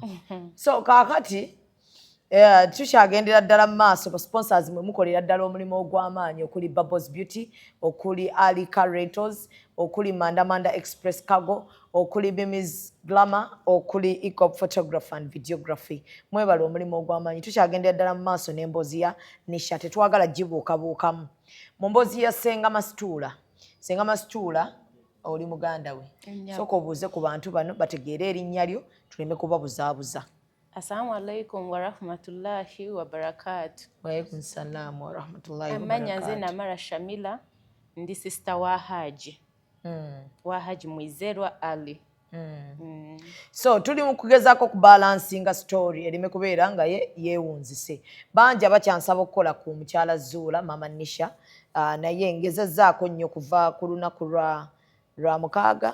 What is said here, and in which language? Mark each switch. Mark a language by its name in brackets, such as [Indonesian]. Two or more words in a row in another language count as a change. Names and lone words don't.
[Ganda] So kaakati tukyagendera ddala mu maaso sponsors mwe mukolera ddala omulimu ogw'amaanyi okuli Bubbles Beauty, okuli Ali Car Rentals, okuli Manda Express Cargo, okuli Bimi's Glamour, okuli Ecop Photography and Videography. Mwebala omulimu ogw'amaanyi. Tukyagendera ddala mu maaso n'emboozi ya Nisha tetwagala gibuukabuukamu. Mu mboozi ya Senga Masituula oli muganda we. Sooka obuuze ku bantu bano bategeere erinnya lyo tuleme kubabuzaabuza. [Arabic] السلام عليكم ورحمة الله وبركاته. وعليكم السلام ورحمة الله وبركاته. [Ganda] Amanya nze Namara Shamila ndi sister wa Haji. Wa Haji Mwizerwa Ali. So tuli mu kugezaako kubalansinga story erime kubeera nga yeewunzise. Bangi abakyansaba okukola ku mukyala Zuula Mama Nisha naye ngezezzaako nnyo kuva ku lunaku lwa mukaaga.